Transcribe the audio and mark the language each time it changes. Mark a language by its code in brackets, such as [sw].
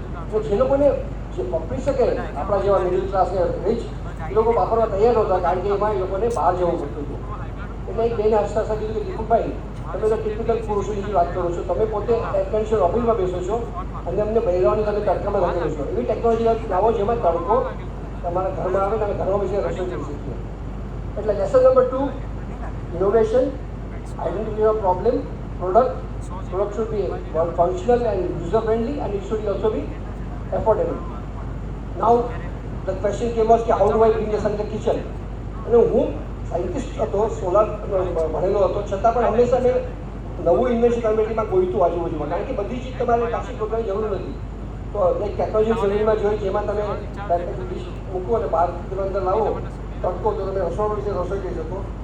[gu] તો જે લોકોને જે વાપરી શકે આપણા જેવા મિડલ ક્લાસ ને રીચ, એ લોકો વાપરવા તૈયાર નહોતા, કારણ કે એમાં એ લોકોને બહાર જવું પડતું હતું. એટલે એક બેને હસતા હસતા કીધું કે દીપકભાઈ, તમે તો ટિપિકલ પુરુષોની વાત કરો છો, તમે પોતે એર કન્ડિશન ઓફિસમાં બેસો છો અને અમને બહેરાઓની તમે તડકામાં રાખેલો છો. એવી ટેકનોલોજી લાવો જેમાં તડકો તમારા ઘરમાં આવે અને ઘરમાં બેસીને રસોઈ કરી શકીએ. [en] એટલે lesson number 2, innovation, identity of problem, product should be functional and user friendly and it should also be affordable. Now the question came was [gu] કે [en] how do I bring this in the kitchen? [gu] અને હું scientist હતો, solar ભણેલો હતો, છતાં પણ હંમેશા મેં નવું ઇન્વેન્શન કમ્યુનિટીમાં ગોઈતું આજુબાજુમાં, કારણ કે બધી ચીજ તમારે પાછી ગોતવાની જરૂર નથી. તો એક ટેકનોલોજી જમીનમાં જોઈ જેમાં તમે ડિશ મૂકો અને બહાર અંદર લાવો તડકો, તો તમે રસોડું વિશે રસોઈ કરી શકો.